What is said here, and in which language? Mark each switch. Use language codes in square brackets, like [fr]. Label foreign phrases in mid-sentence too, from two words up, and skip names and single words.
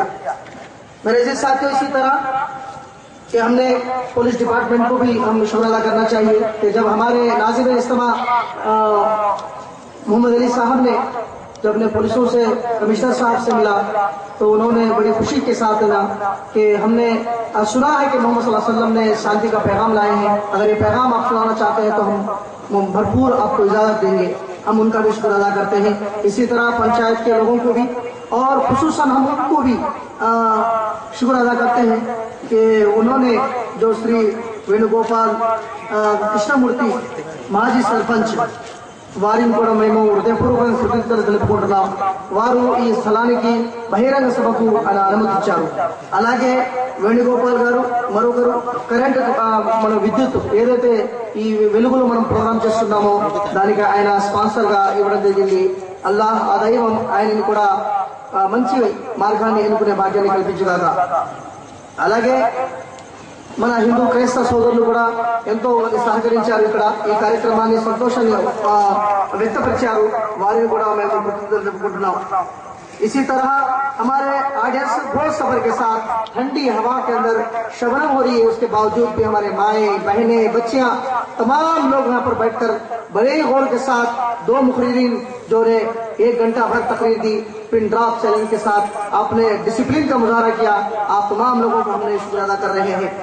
[ur] میرے عزیز ساتھیوں، اسی طرح کہ ہم نے پولیس ڈپارٹمنٹ کو بھی ہم شکر ادا کرنا چاہیے کہ جب ہمارے ناظم اجتماع محمد علی صاحب نے جب نے پولیسوں سے کمشنر صاحب سے ملا تو انہوں نے بڑی خوشی کے ساتھ ملا کہ ہم نے سنا ہے کہ محمد صلی اللہ علیہ وسلم نے شانتی کا پیغام لائے ہیں، اگر یہ پیغام آپ سنانا چاہتے ہیں تو ہم بھرپور آپ کو اجازت دیں گے، ہم ان کا بھی شکر ادا کرتے ہیں۔ اسی طرح پنچایت کے لوگوں کو بھی اور خصوصاً ہم ان کو بھی شکر ادا کرتے ہیں کہ انہوں نے جو شری وینو گوپال کشنا مورتی [te] మాజీ సర్పంచ్ వారిని కూడా మేము హృదయపూర్వకంగా కృతజ్ఞతలు తెలుపుకుంటున్నాం। వారు ఈ స్థలానికి బహిరంగ సభకు అనుమతించారు। అలాగే వేణుగోపాల్ గారు మరొకరు కరెంట్ మన విద్యుత్ ఏదైతే ఈ వెలుగులో మనం ప్రోగ్రామ్ చేస్తున్నామో దానికి ఆయన స్పాన్సర్ గా ఇవ్వడం జరిగింది। అల్లాహ్ ఆ దైవం ఆయనని కూడా మంచి మార్గాన్ని ఎన్నుకునే భాగ్యాన్ని కల్పించుగాక। అలాగే మన హిందూ క్రైస్తవ సోదరులు కూడా ఎంతో మంది సహకరించారు, ఇక్కడ ఈ కార్యక్రమాన్ని సంతోషంగా వ్యక్తపరిచారు, వారిని కూడా మేము కృతజ్ఞతలు తెలుపుకుంటున్నాం। [ur] اسی طرح ہمارے آڈینس گھور سفر کے ساتھ ٹھنڈی ہوا کے اندر شبنم ہو رہی ہے، اس کے باوجود بھی ہمارے مائیں بہنیں بچیاں تمام لوگ یہاں پر بیٹھ کر بڑے غور کے ساتھ دو مقررین جو نے 1 گھنٹہ بھر تقریر دی [en] pin drop challenge [ur] کے ساتھ آپ نے ڈسپلن کا مظاہرہ کیا، آپ تمام لوگوں کو ہم نے شکر ادا کر رہے ہیں.